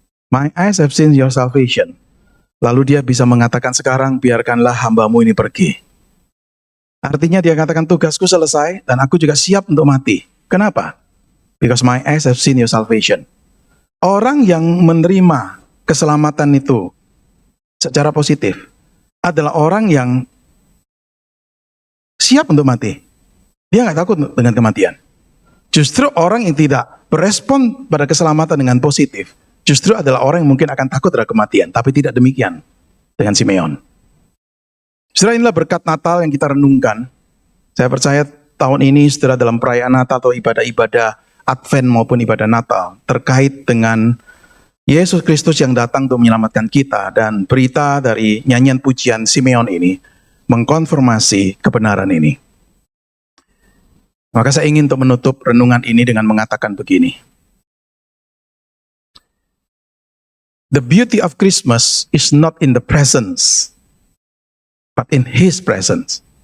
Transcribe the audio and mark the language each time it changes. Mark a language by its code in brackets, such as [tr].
[en] My eyes have seen your salvation. [id] Lalu dia bisa mengatakan sekarang biarkanlah hambamu ini pergi. Artinya dia katakan tugasku selesai dan aku juga siap untuk mati. Kenapa? [en] Because my eyes have seen your salvation. [id] Orang yang menerima keselamatan itu secara positif adalah orang yang siap untuk mati. Dia nggak takut dengan kematian. Justru orang yang tidak berespon pada keselamatan dengan positif, justru adalah orang yang mungkin akan takut terhadap kematian, tapi tidak demikian. dengan Simeon. Saudara, inilah berkat Natal yang kita renungkan. Saya percaya tahun ini saudara dalam perayaan Natal atau ibadah-ibadah Advent maupun ibadah Natal terkait dengan Yesus Kristus yang datang untuk menyelamatkan kita, dan berita dari nyanyian pujian Simeon ini mengkonfirmasi kebenaran ini. Maka saya ingin untuk menutup renungan ini dengan mengatakan begini. [en] The beauty of Christmas is not in the presents, but in His presence.